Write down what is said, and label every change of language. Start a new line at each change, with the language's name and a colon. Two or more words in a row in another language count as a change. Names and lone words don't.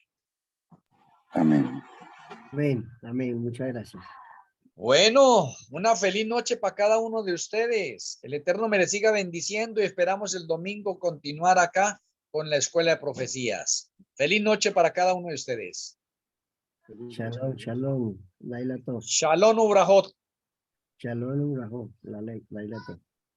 Spanish: Amén. Amén, amén. Muchas gracias. Bueno, una feliz noche para cada uno de ustedes. El Eterno me les siga bendiciendo y esperamos el domingo continuar acá con la Escuela de Profecías. Feliz noche para cada uno de ustedes.
Hebrew: שלום, שלום. לילה טוב. שלום וברכות. שלום, וברכות. לילה טוב.